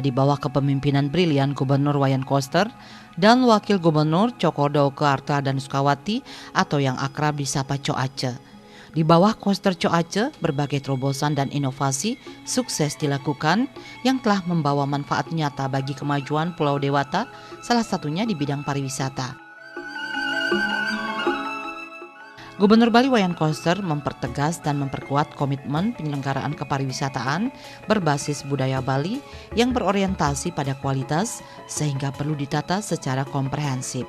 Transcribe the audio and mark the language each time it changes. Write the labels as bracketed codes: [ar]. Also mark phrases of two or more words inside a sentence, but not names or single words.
[id] di bawah kepemimpinan brilian Gubernur Wayan Koster dan Wakil Gubernur Cokorda Oke Arte Adana Sukawati atau yang akrab disapa Co Aceh. Di bawah Koster Co Aceh, berbagai terobosan dan inovasi sukses dilakukan yang telah membawa manfaat nyata bagi kemajuan Pulau Dewata, salah satunya di bidang pariwisata. Gubernur Bali Wayan Koster mempertegas dan memperkuat komitmen penyelenggaraan kepariwisataan berbasis budaya Bali yang berorientasi pada kualitas sehingga perlu ditata secara komprehensif.